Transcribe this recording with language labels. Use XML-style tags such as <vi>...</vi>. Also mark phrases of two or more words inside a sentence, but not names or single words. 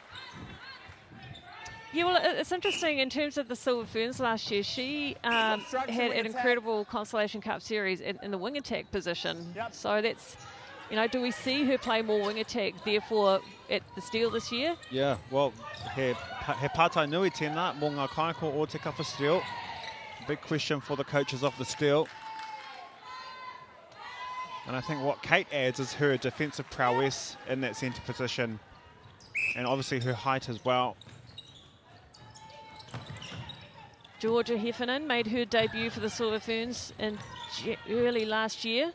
<en>Yeah, well, it's interesting in terms of the Silver Ferns last year. She had an incredible Constellation Cup series in the wing attack position. Yep. So that's, you know, do we see her play more wing attack, therefore, at the Steel this year? Yeah, well,</en> <mi>he pātai nui tēnā, mō ngā kaiko o te kapa Steel.</mi> <en>Big question for the coaches of the Steel. And I think what Kate adds is her defensive prowess in that centre position, and obviously her height as well. Georgia Heffernan made her debut for the Silver Ferns in early last year.</en>